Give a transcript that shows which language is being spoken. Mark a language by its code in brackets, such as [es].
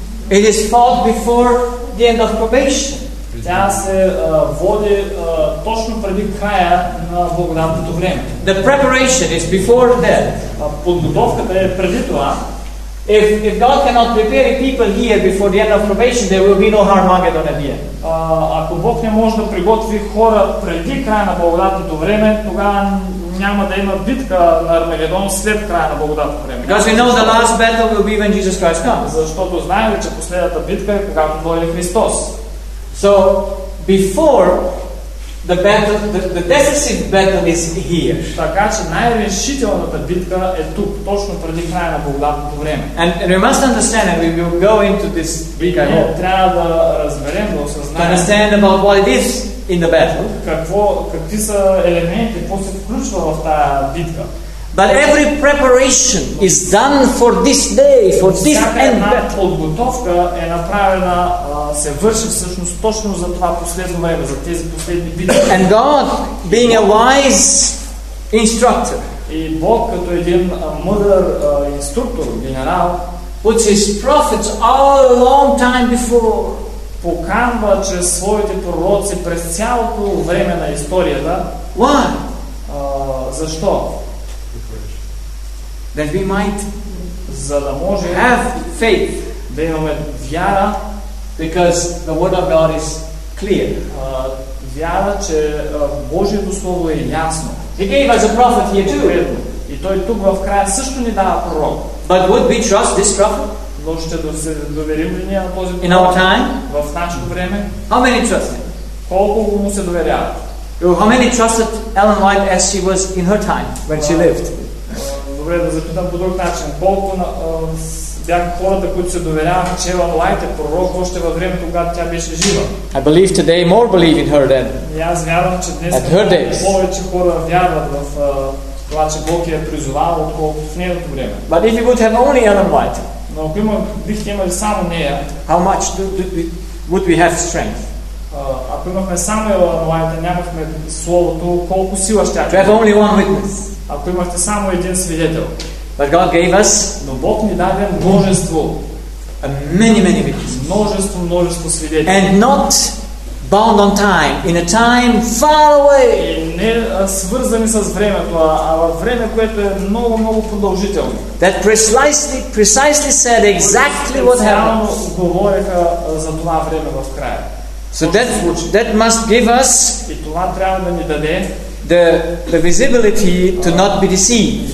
[en] It is fought before the end of probation. [bg] Тя се води точно преди края на благодатното време. [en] The preparation is before that. [bg] Подготовката е преди това. [en] If God cannot prepare people here before the end of probation, there will be no Harmageddon at the end. [bg] Ако Бог не може да приготви хора преди края на благодатното време, тогава няма да има битка на Армагедон след края на благодатното време. [en] Because we know the last battle will be when Jesus Christ comes. [bg] Защото знаем, че последната битка е когато дойде Христос. [en] So before the decisive battle is here. [bg] Така че най-решителната битка е тук, точно преди края на благодатното време. [en] And we must understand, and we will go into this week, I hope. [bg] Трябва да разберем, да осъзнаем. [en] To understand about what it is in the battle. [bg] Какви са елементи, какво се включва в тая битка. [en] But every preparation is done for this day, for this end. [bg] Всяка една подготовка е направена, се върши всъщност точно за това последно време, за тези последни битки. [en] And God, being a wise instructor, [bg] и Бог като един мъдър инструктор, генерал, [en] puts his prophets all a long time before, [bg] поканва чрез своите пророци през цялото време на историята. [en] Why? [bg] Защо? [en] That we might have faith, [bg] да имаме вяра, [en] because the word of God is clear. [bg] Вяра, че Божието слово е ясно. [en] He gave us a prophet here too. [bg] И той тук в края също ни дава пророк. [en] But would we trust this prophet? [bg] Но ще се доверим ли ние на този пророк? [en] In our time? [bg] В нашето време? [en] How many trust him? [bg] Колко му се доверяват? [en] How many trusted Ellen White as she was in her time when she lived? [bg] Добре, да запитам по друг начин. Колко бяха хората, които се доверяваха, че Елън Уайт е пророк още във времето, когато тя беше жива. [en] I believe today more believe in her than. [bg] И аз вярвам, че днес повече хора вярват в това, че Бог я е призовал, отколкото в нейното време. [en] But if you would have only Елън Уайт. [bg] Но ако бихте имали само нея, [en] how much would we have strength? [bg] Ако имахме само Елън Уайт, нямахме словото, колко сила ще имахме. [en] To have only one witness. [bg] Ако имахте само един свидетел. [en] But God gave us, [bg] но Бог ни даде множество. [en] Many witnesses. [bg] Множество свидетели. [en] And not bound on time, in a time far away. [bg] И не свързани с времето, а във време, което е много продължително. [en] That precisely said exactly what happened. [bg] Говориха за това време в края. [en] So that must give us, [bg] и това трябва да ни даде, [en] The visibility to not be deceived.